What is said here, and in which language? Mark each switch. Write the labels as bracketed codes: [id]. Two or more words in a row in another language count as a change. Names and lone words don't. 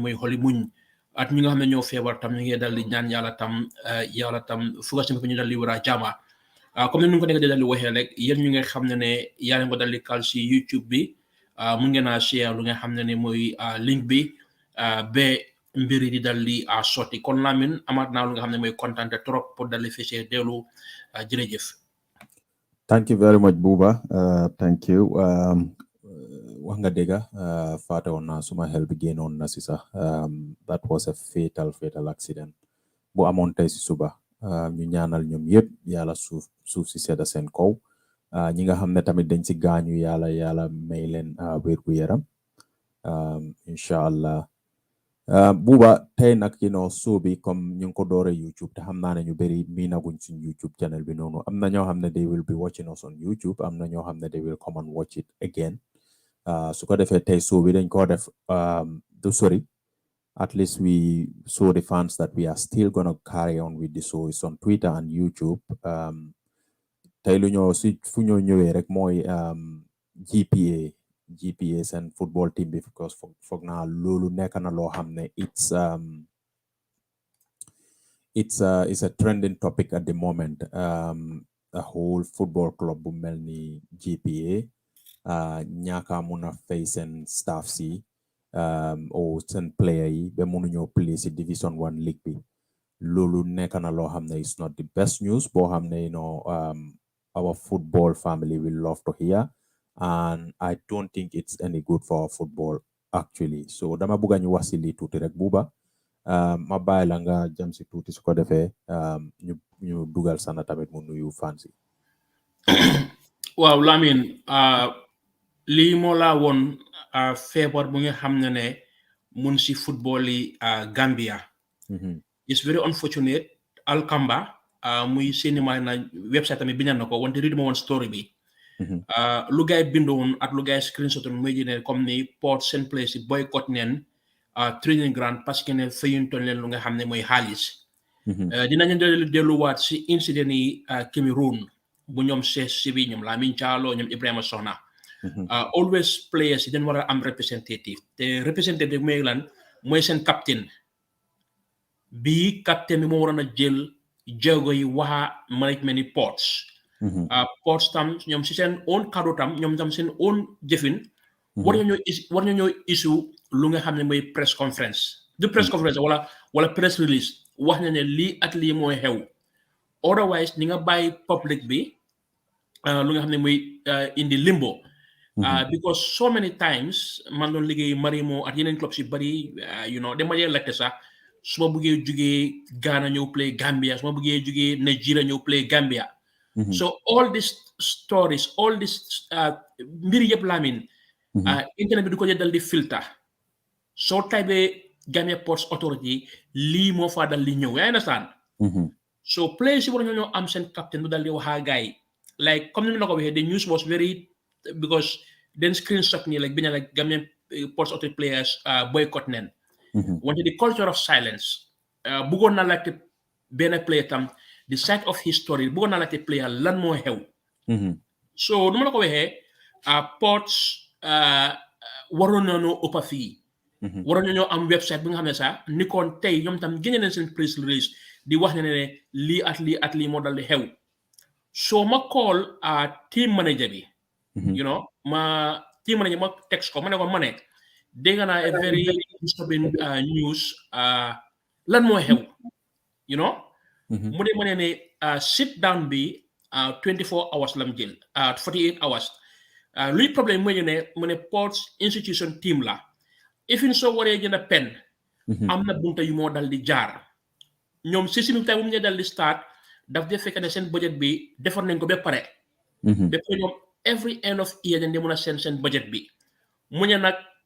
[wo] mooy xoli muñ at ñi nga xam ne ñoo feebar tam ñu ngi dal di ñaan yàlla tam fuga si ñu dal di war a jaama comme ni ñu ko nekk di dal di waxee rek yéen ñu nga xam ne yaa ngi ko dal di kal si YouTube bi mun ngeen a share lu nga xam ne mooy link bi ba mbiri di dal di sotti kon Lamin amaat naa lu nga xam ne mooy kontaan trop pour dal di fese dellu jërëjëf. [en] Thank you very much, Buba. Thank you. [wo] Wax nga dëgga faate woon naa suma xel bi génnoon na si sax [en] that was a fatal accident [wo] bu amoon tey si suba. Ñu ñaanal ñoom yëpp yàlla suuf si sedda seen kaw ñi nga xam ne tamit dañ si gaañu yàlla may leen wér gu yaram [ar] incha allah. [wo] Buba tey nag show bi comme ñu ngi ko doore YouTube te xam naa ne ñu bëri miinaguñ suñ YouTube channel bi noonu am na ñoo xam ne [en] they will be watching us on YouTube, [wo] am na ñoo xam ne [en] they will come and watch it again. [wo] Su ko defee tey show bi dañ ko def du sori, [en] at least we show the fans that we are still gonna carry on with the show is on Twitter and YouTube. [wo] Tey lu ñoo si fu ñoo ñëwee rek mooy GPA seen football team bi because foog naa loolu nekk na loo xam ne [en] it's a trending topic at the moment. A whole football club [wo] bu mel ni GPA ñaaka mun a fay seen staff si o seen player yi ba mënuñoo play si Division 1 league bi. Loolu nekk na loo xam ne [en] it's not the best news [wo] boo xam ne [en] our football family will love to hear, and I don't think it's any good for our football actually. [wo] So dama bëgg ñu wax si lii tuuti rek Buba ma bàyyi la nga jëm si tuuti su ko defee ñu dugal sana tamit mu nuyu fans yi. Waaw Lamin lii moo laa woon feebar bu nga xam ne mun si football yi Gambia. [en] It's very unfortunate. [wo] Alkamba muy cinéma na website tamit bind na ko wante read ma woon story bi. Lu gaay bindoon ak lu gaay screenshot muy ne comme ni Port seen place yi boycott neen training ground parce que ne fayuntoon leen lu nga xam ne mooy xaalis. Dinañu delluwaat si incident yi Cameroon bu ñoom si bi ñoom Lamin Jallow ñoom Ibrahima Sona. Always players yi dañ war a am representative te representative mooy lan mooy seen captain bii captain bi moo waroon a jël jéego yi waa management ni Ports. Ports tam ñoom si seen own kaddu tam ñoom tam seen own jëfin war nañoo issue lu nga xam ne mooy [en] press conference [wo] du [en] press conference [wo] wala [en] press release [wo] wax na ne lii ak lii mooy xew otherwise ni nga bàyyi public bi lu nga xam ne mooy indi limbo. Because [en] so many times [wo] man doon liggéey Marimo at yeneen clubs yu bari dama dee lekk sax su ma buggee jugee Ghana ñëw play Gambia su ma buggee jugee Nigeria ñëw play Gambia. [en] So all these stories all this [wo] mbir yëpp Lamin internet bi du ko dal di filter soo taybee Gambia Ports Authority lii moo faa dal di ñëw yaa understand. So players yi war ñoo am seen captain bu dal di waxaa gaay like comme ni ma la ko waxee [en] the news was very because then screenshot [wo] nii like biñ like Gambia Ports Authority players boycott neen wante [en] the culture of silence [wo] bëggoon na laajte benn player tam [en] the side of history [wo] bëggoon na laajte player lan moo xew. So nu ma la ko waxee Ports waroon nañoo ëppa fii waroon nañoo am website bi nga xam ne sax ni kon tey ñoom tam génne nañ seen press release di wax ne lii at lii moo dal di xew. So ma call [en] team manager [wo] bi ma [en] team manager [wo] ma text ko ma ne ko ma ne dégg naa [en] a very disturbing news [wo] lan moo xew mu ne ma ne [en] sit down [wo] bi 24 hours lam jël 48 hours luy problème mooy mu ne Ports institution team la ifin soo waree jënd pen am na bunta yu moo dal di jaar ñoom si simi tay bu mu ñu dal di start daf dee fekk ne seen budget bi defar nañ ko ba pare ñoom [en] every end of year [wo] dañ di mën a seen budget bi mu ne nag